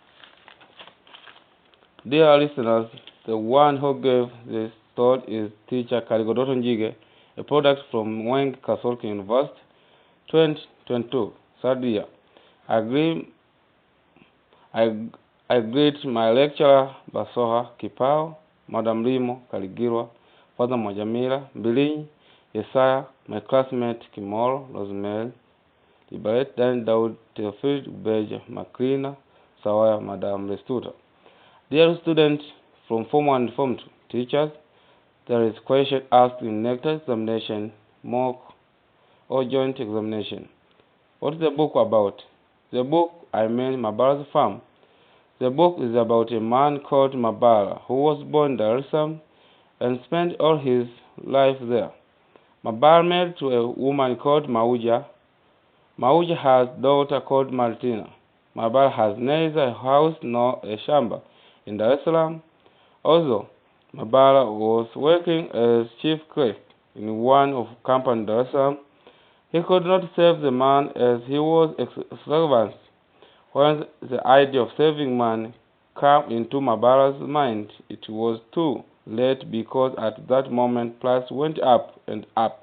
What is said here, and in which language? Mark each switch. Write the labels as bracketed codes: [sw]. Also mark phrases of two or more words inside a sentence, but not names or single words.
[en] Dear listeners, the one who gave this story is teacher kaligo Dotto Njige, a product from Mwenge Catholic University, 2022, third year. I greet my lecturer Basoha Kipao, Madam Limo Kaligirwa, Father Mwajamila Mbilinyi, Yesaya, my classmate Kimoro, Rosemary, Libaret, Dan Daud, Theophil, Ubeja, Makrina, Sawaya, Madam Restuta. Dear students from Form 1 and Form 2, teachers, there is question asked in next examination, mock, or joint examination. What is the book about? The book, Mabala The Farmer. The book is about a man called Mabala who was born in Dar es Salaam and spent all his life there. Mabala married to a woman called Mauja. Mauja has a daughter called Martina. Mabala has neither a house nor a shamba in Dar es Salaam. Also, Mabala was working as chief clerk in one of company Dar es Salaam. He could not save the man as he was extravagant. When the idea of saving money came into Mabala's mind, it was too late because at that moment price went up and up.